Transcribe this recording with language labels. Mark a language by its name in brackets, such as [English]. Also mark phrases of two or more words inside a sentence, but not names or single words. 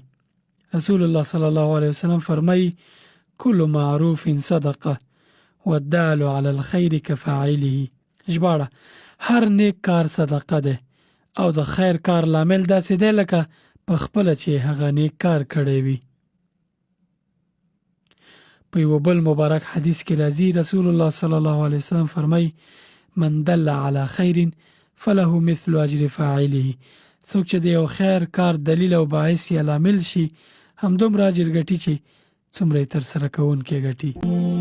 [Arabic] رسول الله صلی الله علیه وسلم فرمایي: کل معروف صدقه والدال علی الخیر کفاعله. [Pashto] ژباړه: هر نیک کار صدقه ده او د خیر کار لامل داسې دی لکه په خپله چې هغه نیک کار کړی وي. په یو بل مبارک حدیث کې راځي: [Arabic] رسول الله صلی الله علیه وسلم [Pashto] فرمایي: [Arabic] من دل علی خیر فله مثل اجر فاعله. [Pashto] څوک چې د یو خیر کار دلیل او باعث یا لامل شي، همدومره اجر ګټي چې څومره تر سره کوونکی ګټي.